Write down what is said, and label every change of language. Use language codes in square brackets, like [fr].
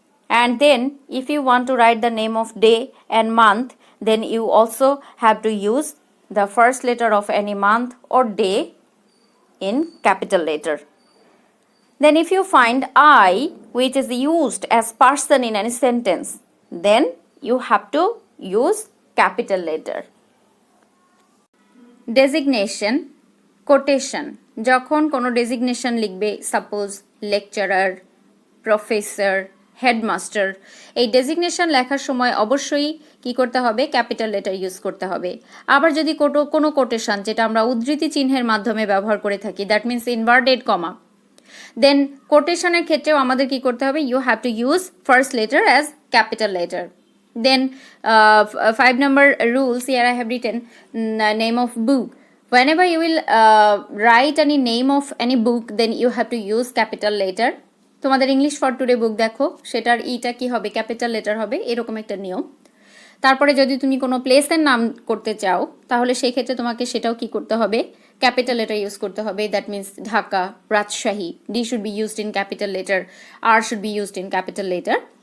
[en] And then if you want to write the name of day and month, then you also have to use the first letter of any month or day in capital letter. Then if you find I, which is used as person in any sentence, then you have to use capital letter. [bn] Designation, quotation, যখন কোনো designation লিখবে, suppose lecturer, professor, headmaster, এই designation লেখার সময় অবশ্যই কি করতে হবে, ক্যাপিটাল লেটার ইউজ করতে হবে। আবার যদি কোনো কোটেশন, যেটা আমরা উদ্ধৃতি চিহ্নের মাধ্যমে ব্যবহার করে থাকি, দ্যাট মিনস ইনভার্টেড কমা, দেন কোটেশনের ক্ষেত্রেও আমাদের কি করতে হবে, [en] You have to use first letter as capital letter. Then 5 number rules, here I have written name of book. Whenever you will write any name of any book, then you have to use capital letter. [bn] তোমাদের English for today বুক দেখো, সেটার ইটা কি হবে, capital letter হবে, এরকম একটা নিয়ম। তারপরে যদি তুমি কোনো প্লেসের নাম করতে চাও, তাহলে সেই ক্ষেত্রে তোমাকে সেটাও কি করতে হবে, ক্যাপিটাল লেটার ইউজ করতে হবে। [en] That means Dhaka, Rajshahi, D should be used in capital letter, R should be used in capital letter.